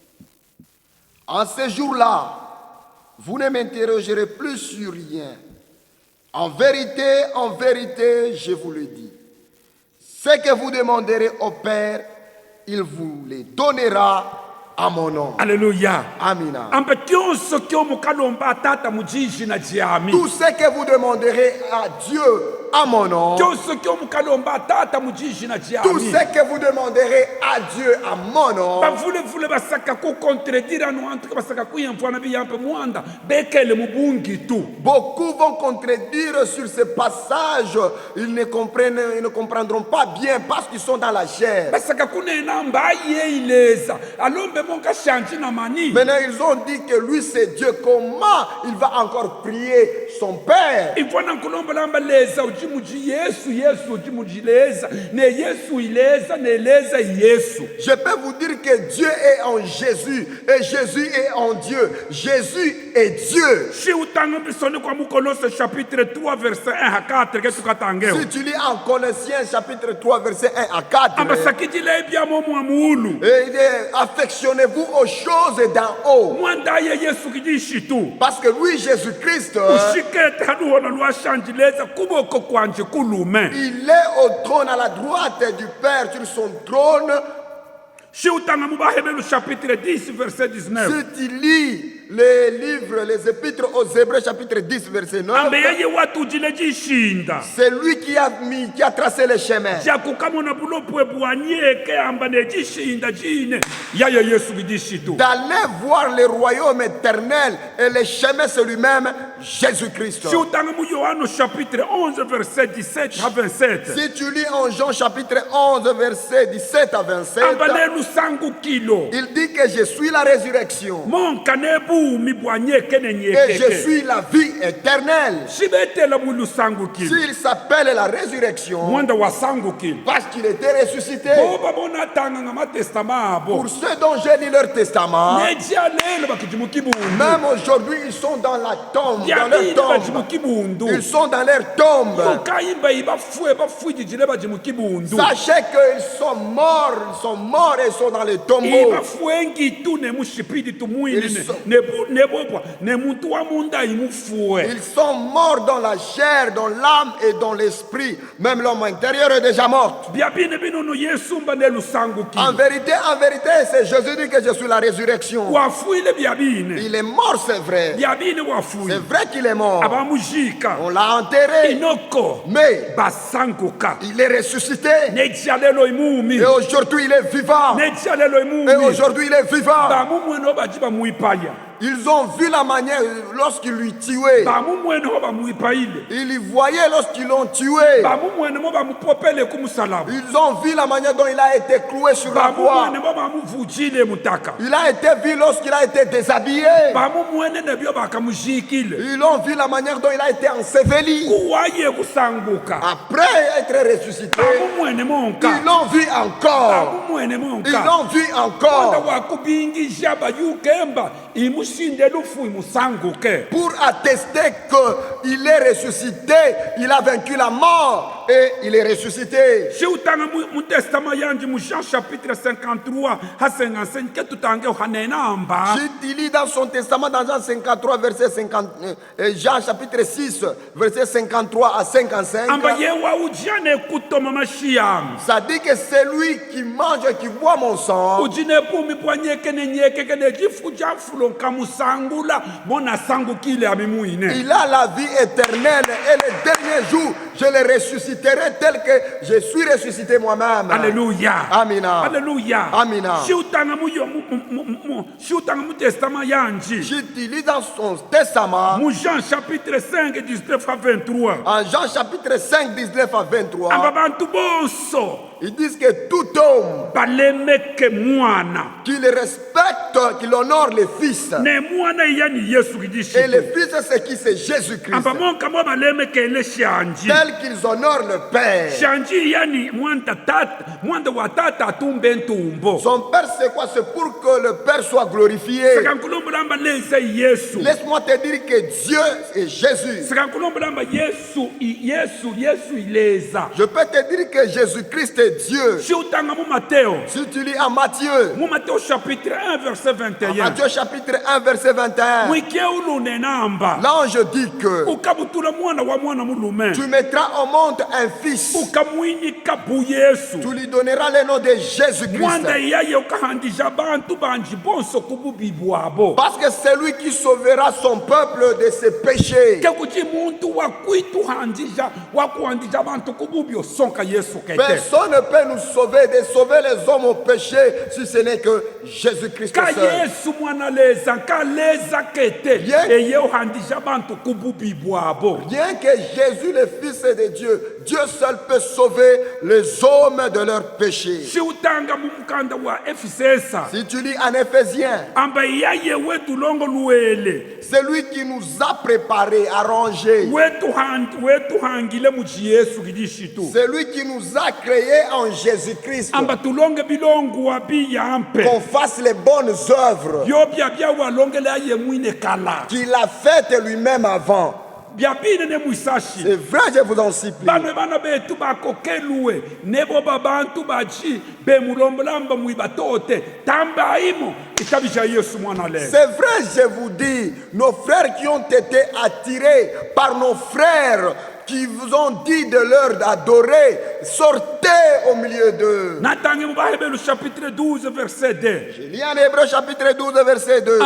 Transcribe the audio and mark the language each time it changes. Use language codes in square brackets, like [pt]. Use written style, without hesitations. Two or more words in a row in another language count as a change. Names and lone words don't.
[fr] En ce jour-là, vous ne m'interrogerez plus sur rien. En vérité, je vous le dis. Ce que vous demanderez au Père, il vous les donnera à mon nom. Alléluia. [lu] Amina. Amba kyonso kyo mukalomba tata mujiji na jiami. [fr] Tout ce que vous demanderez à Dieu à mon nom, [lu] Kyonso kyo mukalomba tata mujiji na [fr] tout [lu] jiami. [fr] ce que vous demanderez à Dieu à mon nom, [lu] Bavule basaka ku contredire anu antu basaka ku yamfana biyampe muanda bekele mubungi tu. [fr] beaucoup vont contredire sur ce passage. Ils ne comprendront pas bien parce qu'ils sont dans la chair. [lu] Basaka kunena mbaye ileza. Alombe monka shanji na mani. [fr] Maintenant, ils ont dit que lui, c'est Dieu. Comment il va encore prier son Père? [lu] Ivona nkulomba lamba leza ujimuji Yesu ujimuji leza. Ne Yesu ileza ne leza Yesu. [fr] Je peux vous dire que Dieu est en Jésus et Jésus est en Dieu. Jésus est Dieu. [lu] Si utanga bisoni kwa Mukolose [fr] chapitre 3 verset 1 à 4 [lu] ke tukatangeo. [fr] Si tu lis en Colossiens chapitre 3 verset 1 à 4, [lu] Amba sakijile bya momu amulu. [fr] et il dit, affectionnez-vous aux choses d'en haut. [lu] Mwanda ye Yesu kijishi tu. [fr] Parce que lui, Jésus-Christ, [lu] Ushikete hanuona lwashanjileza kuboko kwanje kulume. [fr] il est au trône à la droite du Père sur son trône. [lu] Si utanga mubahebelu [fr] chapitre 10 verset 19. Si tu lis les livres, les épîtres aux Hébreux chapitre 10 verset 9, [lu] Ambe yeye watu jile jishinda. [fr] c'est lui qui a tracé les chemins. [lu] Jaku kamona bulopwe bwanyeke amba ne jishinda jine. Yaya Yesu kijishi tu. [fr] D'aller voir le royaume éternel et les chemins, c'est lui-même, Jésus-Christ. [lu] Si utanga mu Yohano [fr] chapitre 11 verset 17 à 27. Si tu lis en Jean chapitre 11 verset 17 à 27, [lu] Amba lelu sangu kilo. [fr] il dit que je suis la résurrection [lu] Monka nebu mi bwanyeke ne [fr] et je [lu] nyeke. [fr] suis la vie éternelle. [lu] Shibetela mulu sangu kilo. [fr] S'il s'appelle la résurrection, [lu] Mwanda wa sangu kilo. [fr] parce qu'il était ressuscité, [lu] Boba bona tanga ngama testament abo. [fr] pour ceux dont j'ai lu leur testament, [lu] Nejia lelo bakijimu kibundu. [fr] même aujourd'hui, ils sont dans la tombe, dans [lu] Yabini [fr] leur [lu] bajimu [fr] tombe. [lu] kibundu. [fr] Ils sont dans leur tombe. [lu] Yokaimba ibafue jijile bajimu kibundu. [fr] Sachez qu'ils sont morts et ils sont dans les tombeaux. [lu] Ibafue ngitu ne mushipidi tumuini [fr] Ils sont- [lu] ne bobwa ne muntu wa munda imufue. [fr] Ils sont morts dans la chair, dans l'âme et dans l'esprit. Même l'homme intérieur est déjà mort. [lu] Biabine binono Yesu mba ne lusangu [fr] En [lu] kilo. [fr] vérité, c'est Jésus dit que je suis la résurrection. [lu] Wafuile biabine. [fr] Il est mort, c'est vrai. [lu] Biabine [fr] C'est [lu] wafuile. [fr] vrai qu'il est mort. [lu] Abamujika. [fr] On l'a enterré, [lu] Inoko. [fr] mais [lu] Basanguka. [fr] il est ressuscité. [lu] Nejia lelo imumi. [fr] Et aujourd'hui, il est vivant. [lu] Nejia lelo [fr] Et [lu] imumi. [fr] aujourd'hui, il est vivant. [lu] Bamumweno bajiba muipaya. [fr] Ils ont vu la manière lorsqu'ils lui tuaient. [lu] Bamumweno bamuipaile. [fr] Ils y voyaient lorsqu'ils l'ont tué. [lu] Bamumweno bamupopele kumusalaba. [fr] Ils ont vu la manière dont il a été cloué sur la croix. [lu] Bamumwene bamuvujile mutaka. [fr] Il a été vu lorsqu'il a été déshabillé. [lu] Bamumwene nebyo bakamujikile. [fr] Ils ont vu la manière dont il a été enseveli. [lu] Kuwaye kusanguka. [fr] Après être ressuscité, [lu] Bamumwene monka. [fr] ils l'ont vu encore. [lu] Bamumwene [fr] Ils [lu] monka. [fr] l'ont vu [lu] Wanda [fr] encore. [lu] wakubingisha bayukemba imushinde lufu imusanguke. [fr] Pour attester qu'il est ressuscité, il a vaincu la mort et il est ressuscité. [lu] Si utanga mu testament yanji mu Jean chapitre 53 ha 55 ke tutange hanena amba. [fr] Il lit dans son testament dans Jean 53, verset 50, Jean chapitre 6, verset 53 à 55. [lu] Amba yewa ujane kutoma mashiyam. [fr] Ça dit que c'est lui qui mange et qui boit mon sang. [lu] Ujine pumi poanyeke ne nyeke kene jifu jafulon kamusangula mona sangu kile amimuine. [fr] Il a la vie éternelle et le dernier jour, je le ressusciterai tel que je suis ressuscité moi-même. Alléluia. [lu] Amina. [fr] Alléluia. [lu] Amina. Si utanga si utanga mu testament yanji. [fr] Je lis dans son testament, Mu Jean chapitre 5 19 à 23. en Jean chapitre 5, 19 à 23, [lu] Amba bantu bonso [fr] ils disent que tout homme [lu] balemeke mwana. [fr] qui le respecte, qui honore le Fils. [lu] Ne mwana yani Yesu [fr] Et [lu] kijishi. [fr] le Fils, c'est qui? C'est Jésus-Christ. [lu] Amba monka mo balemeke le shanji. [fr] Tel qu'ils honorent le Père. [lu] Shanji yani mwanda wa tata atumbe ntumbo. [fr] Son Père, c'est quoi? C'est pour que le Père soit glorifié. [lu] Sekankulombolamba leze Yesu. [fr] Laisse-moi te dire que Dieu est Jésus. [lu] Sekankulombolamba Yesu ileza. [fr] Je peux te dire que Jésus-Christ est Dieu. [lu] Si utanga mu Matteo, [fr] Si tu lis en Matthieu, mu Matteo chapitre 1 verset 21. Matthieu chapitre 1 verset 21, [lu] Mwike ulune namba. [fr] l'ange dit que [lu] Ukabutula mwana wa mwana mulume. [fr] tu mettras au monde un fils. [lu] Ukamwinika bu Yesu. [fr] Tu lui donneras le nom de Jésus-Christ. [lu] Mwanda yaye ukahandija bantu banji bonso kububi bwabo. [fr] Parce que c'est lui qui sauvera son peuple de ses péchés. [lu] Kekuti muntu wakuituhandija wakuhandija bantu kububi osonka Yesu kete. [fr] Personne ne peut nous sauver, de sauver les hommes au péché, si ce n'est que Jésus-Christ [lu] Ka [fr] seul. [lu] Yesu mwana leza ka leza kete. [fr] Bien- [lu] Eye uhandija bantu kububi bwabo. [fr] Rien que Jésus, le Fils de Dieu, Dieu seul peut sauver les hommes de leurs péchés. [lu] Si utanga mu mukanda wa Efesesa. [fr] Si tu lis en Éphésiens, [lu] Amba yaye wetu longo luele. [fr] c'est lui qui nous a préparés, arrangés. [lu] Wetu hangile mu Yesu kidishitu. [fr] C'est lui qui nous a créés en Jésus-Christ. [lu] Amba tulonge bilongo wabi yampe. [fr] Qu'on fasse les bonnes œuvres [lu] Byo bya walongele aye mwine kala. [fr] qu'il a faites lui-même avant. [lu] Bya bine ne mwisashi. [fr] C'est vrai, je vous en supplie. [lu] Banwe bana betu bakokeluwe nebo babantu bachi be mulombolamba mwibatote tamba imo itabisha Yesu mwana leo. [fr] C'est vrai, je vous dis, nos frères qui ont été attirés par nos frères qui vous ont dit de leur adorer, sortez au milieu d'eux. [lu] Natangi mu Bahebelu [fr] chapitre 12 verset 2. Je lis en Hébreu chapitre 12 verset 2.